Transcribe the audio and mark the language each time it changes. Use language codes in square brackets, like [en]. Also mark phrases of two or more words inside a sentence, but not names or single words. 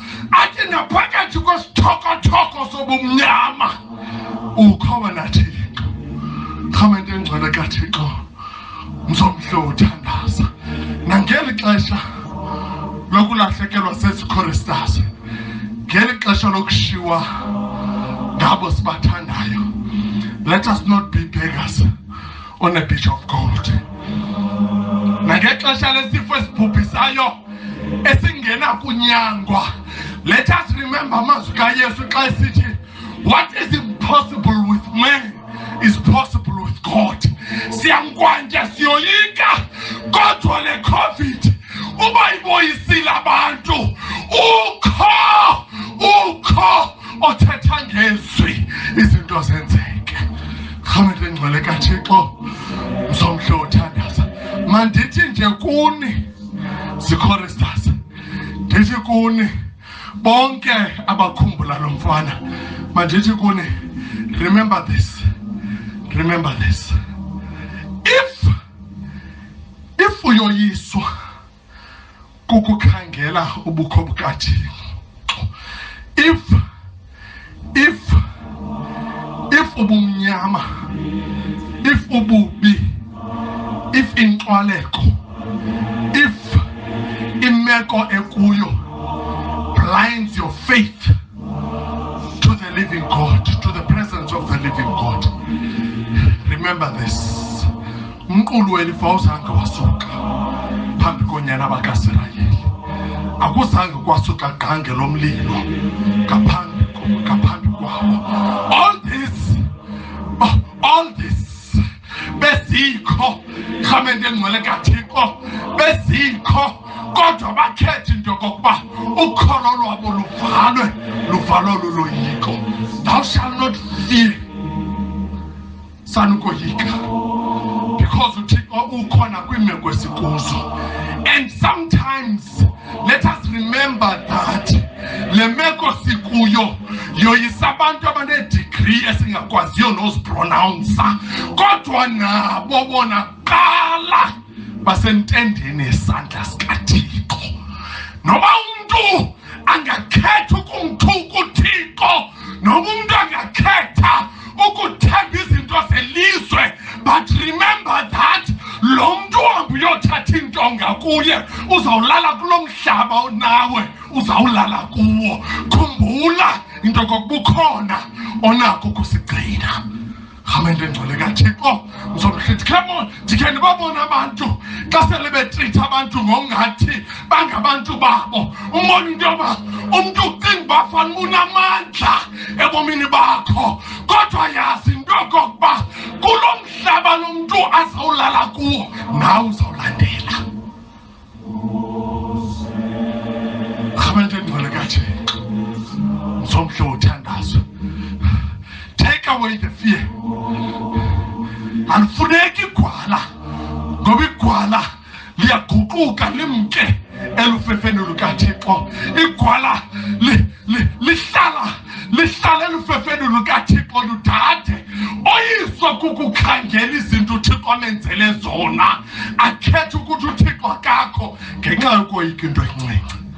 [xh] Athi naphakathi kwesithokothoko sobumnyama ukho wena Thixo. Khamende ngcwele kaThixo mzomhle uthandaza nangeli xesha lokulahlekelwa sezi-choristers, ngeli xesha lokushiywa ngabo sibathandayo. [en] Let us not be beggars on a beach of gold. [xh] Nangexesha lesifo esibhubhisayo esingena kunyangwa, [en] let us remember [xh] amazwi kaYesu xa esithi, [en] what is impossible with man is possible with God. [xh] Siyankwanja siyoyika kodwa le COVID uba iboyisile abantu. Ukho othetha ngezwi izinto zenzeke. Khamende ngcwele kaThixo mzomhle uthandaza. Mandithi nje kuni zi-choristers, ndithi kuni bonke abakhumbula lo mfana, mandithi kuni, [en] remember this. Remember this. If [xh] uyoyiswa kukukhangela ubukho bukaThixo, if ubumnyama, [en] if ububi, if inxwaleko, if [xh] imeko ekuyo [en] blinds your faith to the living God, to the presence of the living God, remember this. [xh] Umqulu welifa uzange wasuka phambi konyana bakaSirayeli. Akuzange kwasuka gange lomlilo ngaphambi kwabo. [en] All this bezikho. [xh] Khamende ngcwele kaThixo bezikho kodwa bakhethe into yokokuba ukholo lwabo luvalwe luloyiko. [en] Thou shalt not fear [xh] sanukoyika, because uThixo ukhona kwimeko esikuzo. [en] And sometimes let us remember that [xh] le meko sikuyo yoyisa abantu abane degree esingakwaziyo nozipronouncer, kodwa nabo bonakala basentendeni yesandla sikaThixo. Noba umuntu angakhetha ukumthuka uThixo, noba umuntu angakhetha ukuthemba izinto zelizwe, [en] but remember that [xh] lo muntu uyothatha intonga kuye uzawulala kulomhlaba onawe uzawulala kuwo. Khumbula into kokubukhona onako kusigcina. Hamende ngcwele kaThixo ngizomhlithi. [en] Come on, [xh] ndikhe ndibabona abantu xa sele betreat abantu ngongathi bangabantu babo. Umbona into yoba umuntu ucinga bafana unamandla ebomini bakho, kodwa yazi into yokokuba kulo mhlaba lo muntu azawulala kuwo nawe uzawulandela. Hamende ngcwele kaThixo ngizomhlo uthandazo. [en] Take away the fear. [xh] Alifuneki igwala, ngoba igwala liyaguquka limke elufefeni lukaThixo. Igwala lihlala elufefeni lukaThixo ludade. Oyiswa kukukhangela izinto uThixo amenzele zona, akhethe ukuthi uThixo akakho ngenxa yokoyika into encinci.